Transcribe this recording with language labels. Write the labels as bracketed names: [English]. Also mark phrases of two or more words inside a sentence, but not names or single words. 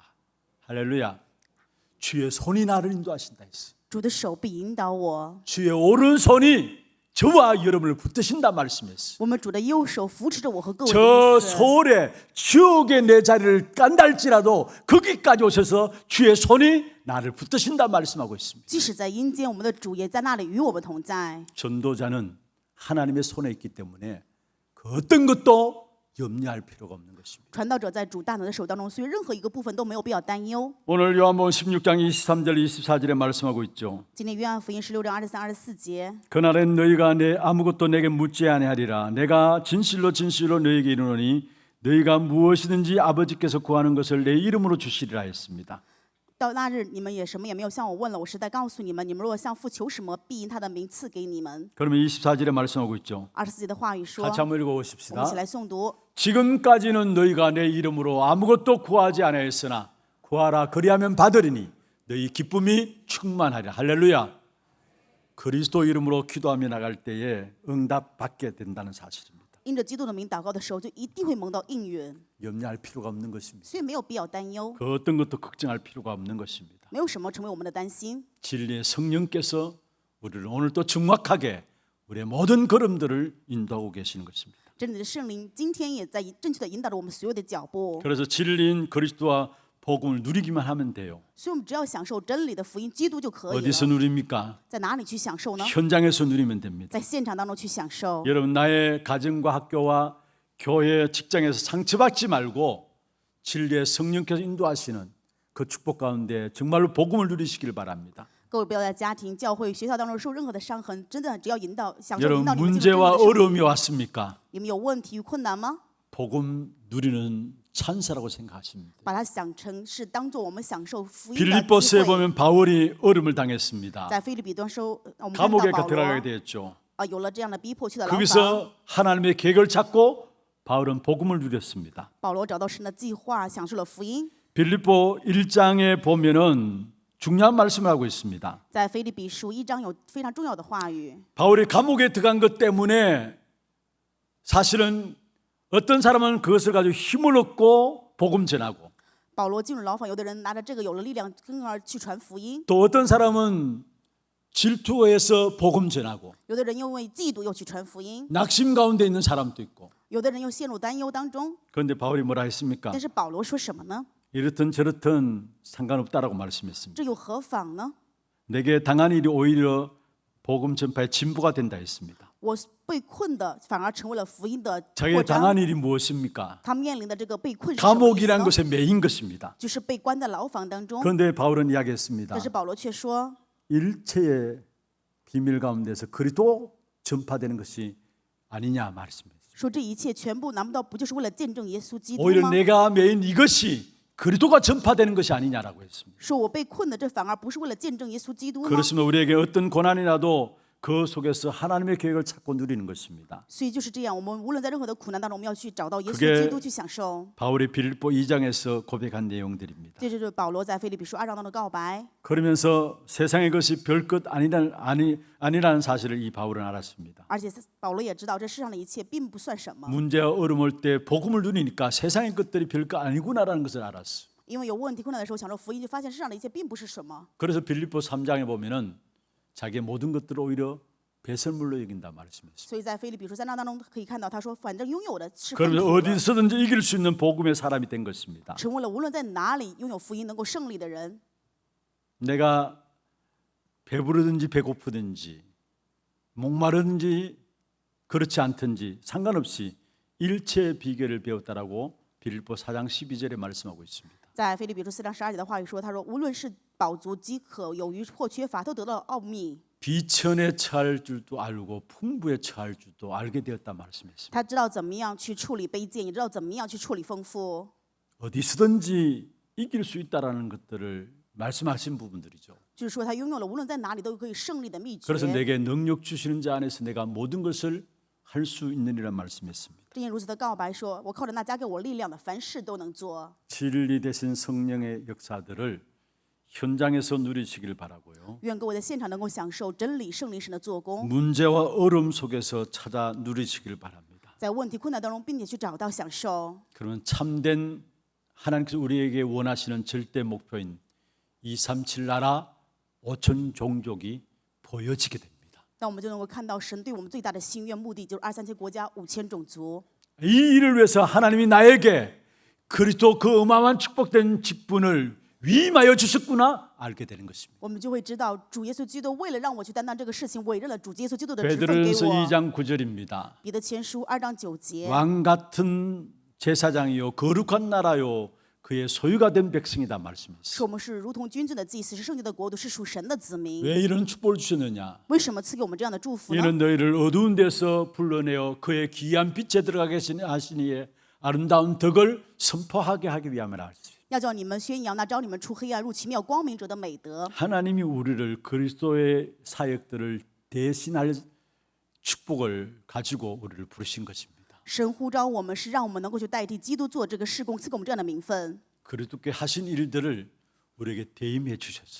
[Korean] 할렐루야. 주의 손이 나를 인도하신다 했어요. [Chinese] 主的手必引导我， [Korean] 주의 오른손이 저와 여러분을 붙드신다 말씀했어요. [Chinese] 我们主的右手扶持着我和各位 [Korean] 저 [Chinese] 的意思。 [Korean] 서울에 지옥에 내 자리를 깐달지라도 거기까지 오셔서 주의 손이 나를 붙드신다 말씀하고 있습니다. [Chinese] 即使在阴间，我们的主也在那里与我们同在。 [Korean] 전도자는 하나님의 손에 있기 때문에 그 어떤 것도 염려할 필요가 없는 것입니다. [Chinese] 传道者在主大能的手当中，所以任何一个部分都没有必要担忧。 [Korean] 오늘 요한복음 16장 23절 24절에 말씀하고 있죠. [Chinese] 今天约翰福音16章23、24节， [Korean] 그날엔 너희가 아무것도 내게 묻지 아니하리라. 내가 진실로 진실로 너희에게 이르노니 너희가 무엇이든지 아버지께서 구하는 것을 내 이름으로 주시리라 했습니다. [Chinese] 到那日，你们也什么也没有向我问了。我实在告诉你们，你们若向父求什么，必因他的名赐给你们。 [Korean] 그러면 24절에 말씀하고 있죠. [Chinese] 24节的话语说， [Korean] 같이 한번 [Chinese] 我们一 [Korean] 읽어보십시다. [Chinese] 起来诵读。 [Korean] 지금까지는 너희가 내 이름으로 아무것도 구하지 아니하였으나 구하라 그리하면 받으리니 너희 기쁨이 충만하리라. 할렐루야. 그리스도 이름으로 기도하며 나갈 때에 응답받게 된다는 사실입니다. [Chinese] 因着基督的名祷告的时候，就一定会蒙到应允， [Korean] 염려할 필요가 없는 것입니다. [Chinese] 所以没有必要担忧， [Korean] 그 어떤 것도 걱정할 필요가 없는 것입니다. [Chinese] 没有什么成为我们的担心。 [Korean] 진리의 성령께서 우리를 오늘 또 정확하게 우리의 모든 걸음들을 인도하고 계시는 것입니다. [Chinese] 真理的圣灵今天也在正确的引导着我们所有的脚步， [Korean] 그래서 진리인 그리스도와 복음을 누리기만 하면 돼요. [Chinese] 所以我们只要享受真理的福音基督就可以 [Korean] 어디서 [Chinese] 了。 [Korean] 누립니까? [Chinese] 在哪里去享受呢？ [Korean] 현장에서 누리면 됩니다. [Chinese] 在现场当中去享受。 [Korean] 여러분 나의 가정과 학교와 교회, 직장에서 상처받지 말고 진리의 성령께서 인도하시는 그 축복 가운데 정말로 복음을 누리시길 바랍니다. [Chinese] 各位不要在家庭、教会、学校当中受任何的伤痕，真的只要享受 [Korean] 여러분 [Chinese] 引导你们进入真理 [Korean] 문제와 [Chinese] 的生命。 [Korean] 어려움이 왔습니까? [Chinese] 你们有问题与困难吗？ [Korean] 복음 누리는 찬사라고 생각하십니다. [Chinese] 把它想成是当做我们享受福音的 [Korean] 빌립보서에 [Chinese] 机会。 [Korean] 보면 바울이 어려움을 당했습니다. [Chinese] 在腓立比端说，我们看到 [Korean] 감옥에 [Chinese] 保 [Korean] 들어가게 [Chinese] 罗 [Korean] 되었죠. [Chinese] 有了这样的逼迫去的牢房， [Korean] 거기서 하나님의 계획을 찾고 바울은 복음을 누렸습니다. [Chinese] 保罗找到神的计划，享受了福音。 [Korean] 빌립보 1장에 보면은 중요한 말씀을 하고 있습니다. [Chinese] 在腓立比书1章有非常重要的话语。 [Korean] 바울이 감옥에 들어간 것 때문에 사실은 어떤 사람은 그것을 가지고 힘을 얻고 복음 전하고 [Chinese] 保罗进入牢房，有的人拿着这个有了力量，跟而去传福音； [Korean] 또 어떤 사람은 질투해서 복음 전하고 [Chinese] 有的人因为嫉妒又去传福音； [Korean] 낙심 가운데 있는 사람도 있고 [Chinese] 有的人又陷入担忧当中。 [Korean] 그런데 바울이 뭐라 했습니까? [Chinese] 但是保罗说什么呢？ [Korean] 이렇든 저렇든 상관없다라고 말씀했습니다. [Chinese] 这又何妨呢？ [Korean] 내게 당한 일이 오히려 복음 전파의 진보가 된다 했습니다. [Chinese] 我被困的反而成为了福音的 [Korean] 자기가 [Chinese] 扩张。 [Korean] 당한 일이 무엇입니까? [Chinese] 他面临的这个被困是什么意思 [Korean] 감옥이라는 [Chinese] 呢？ [Korean] 것에 매인 것입니다. [Chinese] 就是被关在牢房当中。 [Korean] 그런데 바울은 이야기했습니다. [Chinese] 但是保罗却说， [Korean] 일체의 비밀 가운데서 그리도 전파되는 것이 아니냐 말씀했습니다. [Chinese] 说这一切全部难不到不就是为了见证耶稣基督 [Korean] 오히려 [Chinese] 吗？ [Korean] 내가 매인 이것이 그리도가 전파되는 것이 아니냐라고 했습니다. [Chinese] 说我被困的这反而不是为了见证耶稣基督吗？ [Korean] 그렇습니다. 우리에게 어떤 고난이 나도 그 속에서 하나님의 계획을 찾고 누리는 것입니다. [Chinese] 所以就是这样，我们无论在任何的苦难当中，我们要去找到耶 [Korean] 그게 [Chinese] 稣基督去享受。 [Korean] 바울이 빌립보 2장에서 고백한 내용들입니다. [Chinese] 这就是保罗在腓立比书2章当中的告白。 [Korean] 그러면서 세상의 것이 별것 아니라는 사실을 이 바울은 알았습니다. [Chinese] 而且保罗也知道，这世上的一切并不算什么， [Korean] 문제와 어려움 올 때 복음을 누리니까 세상의 것들이 별거 아니구나라는 것을 알았어요. [Chinese] 因为有问题困难的时候，享受福音，就发现世上的一切并不是什么。 [Korean] 그래서 빌립보 3장에 보면은 자기의 모든 것들을 오히려 배설물로 여긴다 말씀했어요. [Chinese] 所以在腓立比书3章当中可以看到，他说：“反正拥有的是粪 [Korean] 그러면서 [Chinese] 土了， [Korean] 어디서든지 이길 수 있는 복음의 사람이 된 것입니다. [Chinese] 成为了无论在哪里拥有福音能够胜利的人。 [Korean] 내가 배부르든지 배고프든지 목마르든지 그렇지 않든지 상관없이 일체의 비결을 배웠다라고 빌립보 4장 12절에 말씀하고 있습니다. [Chinese] 在腓立比书4章12节的话语说：“他说，无论是饱足、饥渴、有余或缺乏，都得到奥秘。 [Korean] 비천에 처할 줄도 알고 풍부에 처할 줄도 알게 되었다 말씀했습니다. [Chinese] 他知道怎么样去处理卑贱，也知道怎么样去处理丰富。 [Korean] 어디서든지 이길 수 있다라는 것들을 말씀하신 부분들이죠. [Chinese] 就是说，他拥有了无论在哪里都可以胜利的秘诀。 [Korean] 그래서 내게 능력 주시는 자 안에서 내가 모든 것을 할 수 있느니라 말씀했습니다. [Chinese] 正因如此的告白说：我靠着那加给我力量的，凡事都能做。 [Korean] 진리 대신 성령의 역사들을 현장에서 누리시길 바라고요. [Chinese] 愿各位在现场能够享受真理圣灵神的做工， [Korean] 문제와 어려움 속에서 찾아 누리시길 바랍니다. [Chinese] 在问题困难当中，并且去找到享受。 [Korean] 그러면 참된 하나님께서 우리에게 원하시는 절대 목표인 237 나라 5천 종족이 보여지게 됩니다. [Chinese] 那我们就能够看到神对我们最大的心愿目的，就是2、3千国家5000种族。 [Korean] 이 일을 위해서 하나님이 나에게 그리스도 그 어마어마한 축복된 직분을 위임하여 주셨구나 알게 되는 것입니다. [Chinese] 我们就会知道，主耶稣基督为了让我去担当这个事情，委任了主耶稣基督的职分给 [Korean] 베드로전서 [Chinese] 我。 [Korean] 2장 9절입니다. [Chinese] 彼得前书2章9节， [Korean] 왕 같은 제사장이요 거룩한 나라요 그의 소유가 된 백성이다 말씀했어요. [Chinese] 说我们是如同君尊的祭司，是圣洁的国度，是属神的子民。 [Korean] 왜 이런 축복을 주셨느냐? [Chinese] 为什么赐给我们这样的祝福呢？ [Korean] 이는 너희를 어두운 데서 불러내어 그의 귀한 빛에 들어가게 하시니에 아름다운 덕을 선포하게 하기 위함이라. [Chinese] 要叫你们宣扬那招你们出黑暗入奇妙光明者的美德。 [Korean] 하나님이 우리를 그리스도의 사역들을 대신할 축복을 가지고 우리를 부르신 것입니다. [Chinese] 神呼召我们是让我们能够去代替基督做这个事工，赐给我们这样的名分。 [Korean] 그리스도께 하신 일들을 우리에게 대임해 주셨어요.